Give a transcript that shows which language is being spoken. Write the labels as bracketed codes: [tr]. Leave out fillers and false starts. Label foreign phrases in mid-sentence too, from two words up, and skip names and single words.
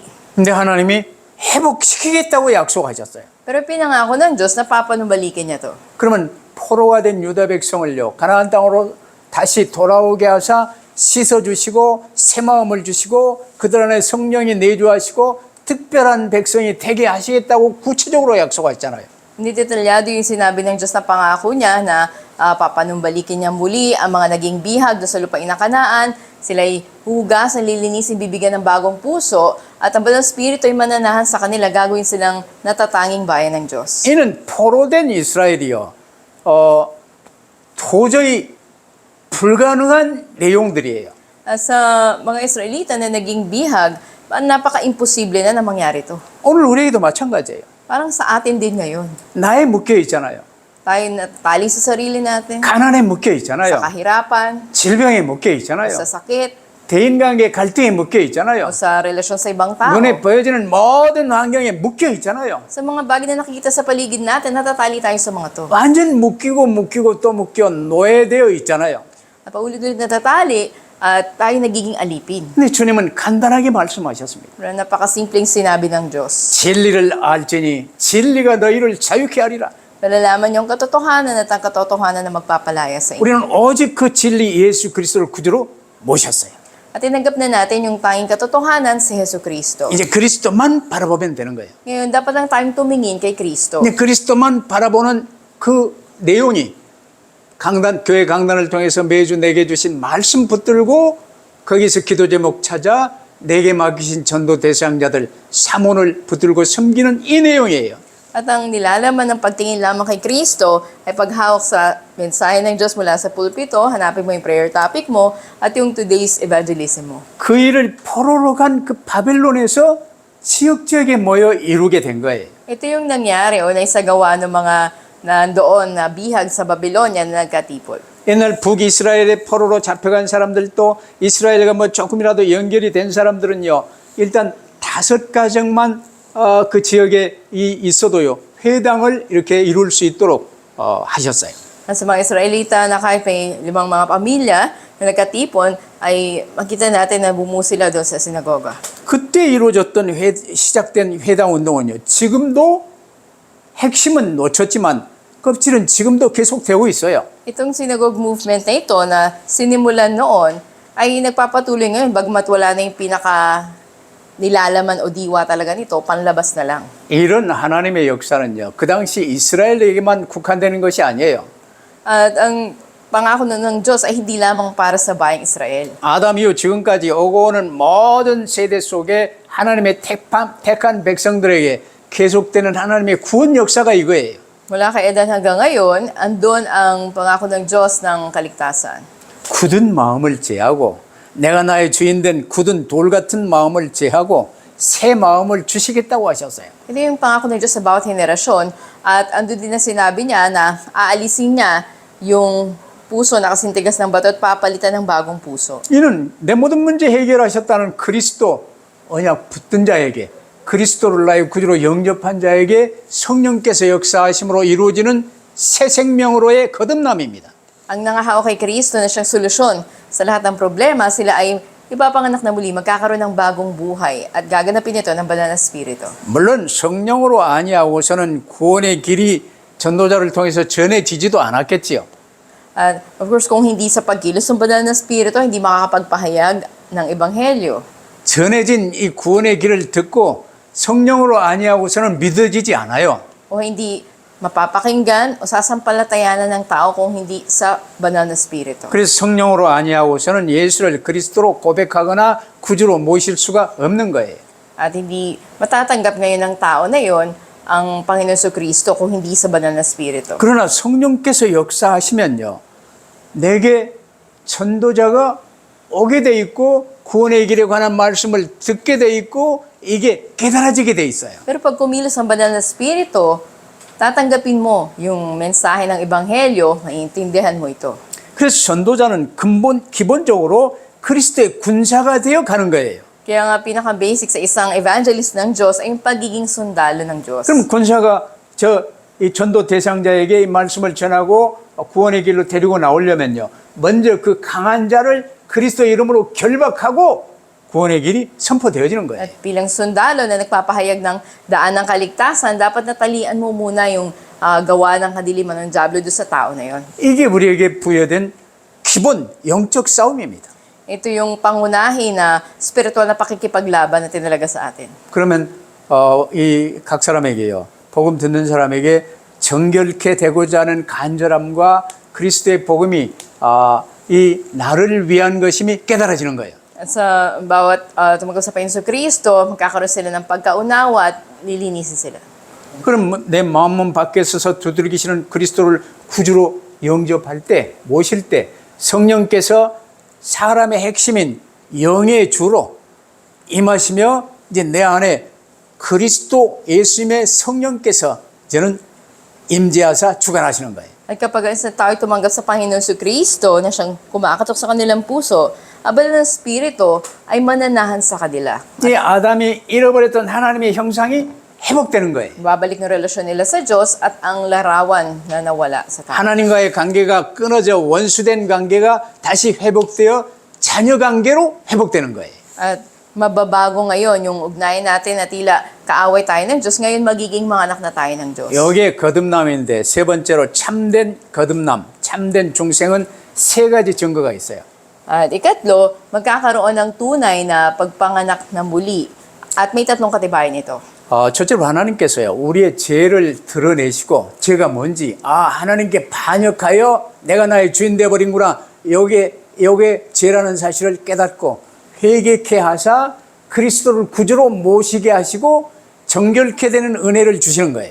[ko] 근데 하나님이 회복시키겠다고 약속하셨어요. [tl] Pero pinangako ng Diyos na papanumbalikin niya to. [ko] 그러면 포로가 된 유다 백성을요. 가나안 땅으로 다시 돌아오게 하사 씻어주시고 새 마음을 주시고 그들 안에 성령이 내주하시고 특별한 백성이 되게 하시겠다고 구체적으로 약속하셨잖아요. [tl] Hindi detalyado yung sinabi ng Diyos na pangako niya na papanumbalikin niya muli ang mga naging bihag doon sa lupain na Kanaan. Sila'y hugasan, lilinisin, bibigyan ng bagong puso. At ang Banal Espiritu ay mananahan sa kanila, gagawin silang natatanging bayan ng Diyos. [ko] 이는 포로된 이스라엘이요. 도저히 불가능한 내용들이에요. [tl] Sa mga Israelita na naging bihag, napaka-imposible na mangyari ito. [ko] 오늘 우리에게도 마찬가지예요. [tl] Parang sa atin din ngayon. [ko] 나에 묶여 있잖아요. [tl] Tayo natali sa sarili natin, [ko] 가난에 묶여 [tl] sa [ko] 있잖아요. [tl] kahirapan, [ko] 질병에 묶여 있잖아요. [tl] sa sakit, [ko] 대인관계 갈등에 묶여 있잖아요. [tl] o sa relasyon sa ibang tao. [ko] 눈에 보여지는 모든 환경에 묶여 있잖아요. [tl] Sa mga bagay na nakikita sa paligid natin, natatali tayo sa mga to. [ko] 완전 묶이고 또 묶여 노예되어 있잖아요. [tl] At paulit-ulit natatali at tayo nagiging alipin. [ko] 근데 주님은 간단하게 말씀하셨습니다. [tl] Pero napakasimpleng sinabi ng Diyos. [ko] 진리를 알지니 진리가 너희를 자유케 하리라. [tl] Nalalaman yung katotohanan at ang katotohanan na magpapalaya sa inyo. [ko] 우리는 오직 그 진리 예수 그리스도를 구주로 모셨어요. [tl] At tinanggap na natin yung tanging katotohanan si Hesus Kristo. [ko] 이제 그리스도만 바라보면 되는 거예요. [tl] Ngayon, dapat lang tayong tumingin kay Kristo. [ko] 근데 그리스도만 바라보는 그 내용이 교회 강단을 통해서 매주 내게 주신 말씀 붙들고 거기서 기도 제목 찾아 내게 맡기신 전도 대상자들 사몬을 붙들고 섬기는 이 내용이에요. [tl] At ang nilalaman ng pagtingin lamang kay Kristo ay paghawak sa mensahe ng Diyos mula sa pulpito, hanapin mo yung [en] prayer topic [tl] mo at yung [en] today's evangelism [tl] mo. [ko] 그 일을 포로로 간 그 바벨론에서 지역지역에 모여 이루게 된 거예요. [tl] Ito yung nangyari o naisagawa ng mga nandoon na bihag sa Babylonia na nagkatipon. [ko] 옛날 북이스라엘의 포로로 잡혀간 사람들도 이스라엘과 뭐 조금이라도 연결이 된 사람들은요, 일단 5가정만 그 지역에 있어도요, 회당을 이렇게 이룰 수 있도록 하셨어요. [tl] Sa mga Israelita na kahit may 5 mga pamilya na nagkatipon, ay makita natin na bumuo sila doon sa sinagoga. [ko] 그때 이루어졌던 시작된 회당 운동은요, 지금도 핵심은 놓쳤지만 껍질은 지금도 계속되고 있어요. [tl] Itong [en] synagogue movement [tl] na ito na sinimulan noon ay nagpapatuloy ngayon bagmat wala na yung pinaka nilalaman o diwa talaga nito, panlabas na lang. [ko] 이런 하나님의 역사는요, 그 당시 이스라엘에게만 국한되는 것이 아니에요. [tl] At ang pangako ng Diyos ay hindi lamang para sa bayang Israel. [ko] 아담 이후 지금까지 오고 오는 모든 세대 속에 하나님의 택한 백성들에게 계속되는 하나님의 구원 역사가 이거예요. [tl] Mula kay Edan hanggang ngayon, andun ang pangako ng Diyos ng kaligtasan. [ko] 굳은 마음을 제하고 내가 나의 주인 된 굳은 돌 같은 마음을 제하고 새 마음을 주시겠다고 하셨어요. [tl] Ito yung pangako ng Diyos sa bawat henerasyon at andun din na sinabi niya na aalisin niya yung puso na kasintigas ng bato at papalitan ng bagong puso. [ko] 이는 내 모든 문제 해결하셨다는 그리스도 언약 붙든 자에게 그리스도를 나의 구주로 영접한 자에게 성령께서 역사하심으로 이루어지는 새 생명으로의 거듭남입니다. [tl] Ang nangahawak kay Kristo na siyang solusyon sa lahat ng problema, sila ay ipapanganak na muli, magkakaroon ng bagong buhay at gaganapin ito ng banal na espiritu. [ko] 물론 성령으로 아니하고서는 구원의 길이 전도자를 통해서 전해지지도 않았겠지요. [en] At of course, [tl] kung hindi sa pagkilos ng banal na espiritu, hindi makakapagpahayag ng ebanghelyo. [ko] 전해진 이 구원의 길을 듣고 성령으로 아니하고서는 믿어지지 않아요. [tl] O hindi mapapakinggan o sasampalatayanan ng tao kung hindi sa banal na espiritu. [ko] 그래서 성령으로 아니하고서는 예수를 그리스도로 고백하거나 구주로 모실 수가 없는 거예요. [tl] At hindi matatanggap ngayon ng tao na yon ang Panginoon Kristo kung hindi sa banal na espiritu. [ko] 그러나 성령께서 역사하시면요, 내게 전도자가 오게 돼 있고 구원의 길에 관한 말씀을 듣게 돼 있고 이게 깨달아지게 돼 있어요. [tl] Pero pag kumilos ang banal na espiritu, tatanggapin mo yung mensahe ng ebanghelyo, maiintindihan mo ito. [ko] 그래서 전도자는 기본적으로 그리스도의 군사가 되어 가는 거예요. [tl] Kaya nga pinaka-basic sa isang evangelist ng Diyos ay yung pagiging sundalo ng Diyos. [ko] 그럼 군사가 이 전도 대상자에게 이 말씀을 전하고 구원의 길로 데리고 나오려면요, 먼저 그 강한 자를 그리스도 이름으로 결박하고 구원의 길이 선포되어지는 거예요. [tl] At bilang sundalo na nagpapahayag ng daan ng kaligtasan, dapat natalian mo muna yung gawa ng kadiliman ng diablo doon sa tao na yon. [ko] 이게 우리에게 부여된 기본 영적 싸움입니다. [tl] Ito yung pangunahin na spiritual na pakikipaglaban na tinalaga sa atin. [ko] 그러면 이 각 사람에게요. 복음 듣는 사람에게 정결케 되고자 하는 간절함과 그리스도의 복음이 이 나를 위한 것임이 깨달아지는 거예요. [tl] At sa bawat tumanggap sa Panginoon Kristo, magkakaroon sila ng pagkaunawa at lilinisin sila. [ko] 그럼 내 마음 밖에 서서 두들기시는 그리스도를 구주로 영접할 때, 모실 때 성령께서 사람의 핵심인 영의 주로 임하시며 이제 내 안에 그리스도 예수님의 성령께서 저는 임재하사 주관하시는 거예요. [tl] At kapag isa tayo tumanggap sa Panginoon Kristo na siyang kumakatok sa kanilang puso, abal ng Espiritu ay mananahan sa kanila. [ko] 이제 아담이 잃어버렸던 하나님의 형상이 회복되는 거예요. [tl] Babalik ng relasyon nila sa Diyos at ang larawan na nawala sa tao. [ko] 하나님과의 관계가 끊어져 원수된 관계가 다시 회복되어 자녀 관계로 회복되는 거예요. [tl] At mababago ngayon yung ugnayan natin na tila kaaway tayo ng Diyos, ngayon magiging mga anak na tayo ng Diyos. [ko] 여기에 거듭남인데 세 번째로 참된 거듭남, 참된 중생은 세 가지 증거가 있어요. [tl] At ikatlo, magkakaroon ng tunay na pagpanganak na muli. At may tatlong katibayan ito. [ko] 첫째로 하나님께서요, 우리의 죄를 드러내시고, 죄가 뭔지, 하나님께 반역하여 내가 나의 주인 되어버린구나. 요게 죄라는 사실을 깨닫고, 회개케 하사 그리스도를 구주로 모시게 하시고, 정결케 되는 은혜를 주시는 거예요.